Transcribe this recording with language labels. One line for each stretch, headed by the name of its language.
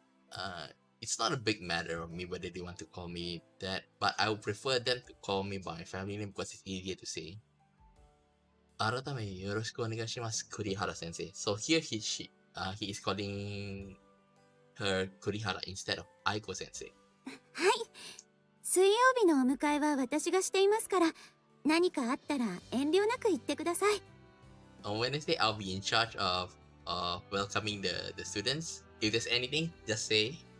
English: uh, it's not a big matter of me whether they want to call me that, but I would prefer them to call me by my family name because it's easier to say.
Japanese: 改めよろしくお願いします、栗原先生。
English: So here he is calling her 栗原 instead of Aiko 先生。
Japanese: はい。水曜日のお迎えは私がしていますから、何かあったら遠慮なく言ってください。
English: On Wednesday, I'll be in charge of welcoming the students. If there's anything, just say.